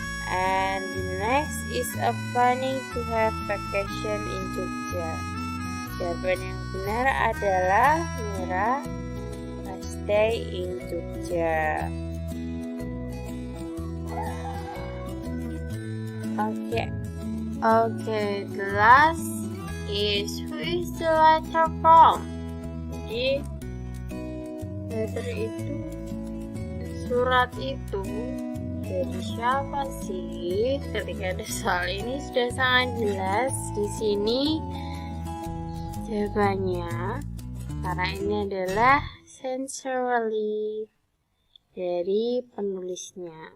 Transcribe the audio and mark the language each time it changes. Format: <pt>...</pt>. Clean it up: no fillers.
<en>And the next is a planning to have vacation in Jogja.</en> <id>Jawaban yang benar adalah</id> <en>Mira last day in Jogja. Okay, the last is who is the letter from?</en> <id>Jadi letter itu, surat itu dari siapa sih? Ketika ada soal ini sudah sangat jelas di sini jawabannya, karena ini adalah sincerely dari penulisnya.</id>